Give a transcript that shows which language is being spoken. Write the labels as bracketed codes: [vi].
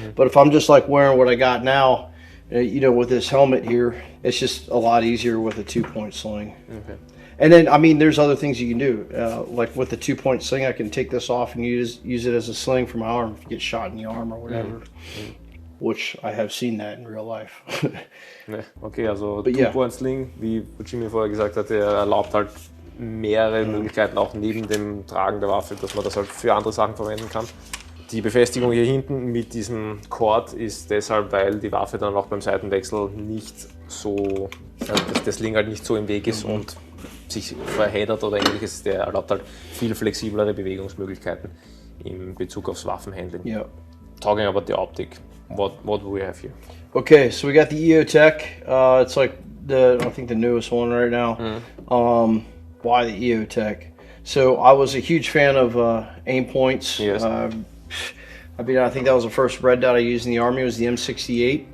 [en] But if I'm just like wearing what I got now, with this helmet here, it's just a lot easier with a 2-point sling. Okay. And then, there's other things you can do. Like with the 2-point sling, I can take this off and use it as a sling for my arm if you get shot in the arm or whatever. Which I have seen that in real life. [de] Okay, also 2-Point Sling, wie Jimmy vorher gesagt hat, er erlaubt halt mehrere Möglichkeiten auch neben dem Tragen der Waffe, dass man das halt für andere Sachen verwenden kann. Die Befestigung hier hinten mit diesem Cord ist deshalb, weil die Waffe dann auch beim Seitenwechsel nicht so, dass der Sling halt nicht so im Weg ist und sich verheddert oder ähnliches. Der erlaubt halt viel flexiblere Bewegungsmöglichkeiten in Bezug aufs Waffenhandling. [en] Yeah. Talking about the optic, what do we have here? Okay, so we got the EOTech. It's like I think the newest one right now. Why the EOTech? So I was a huge fan of aim points. Yes. I think that was the first red dot I used in the Army, was the M68.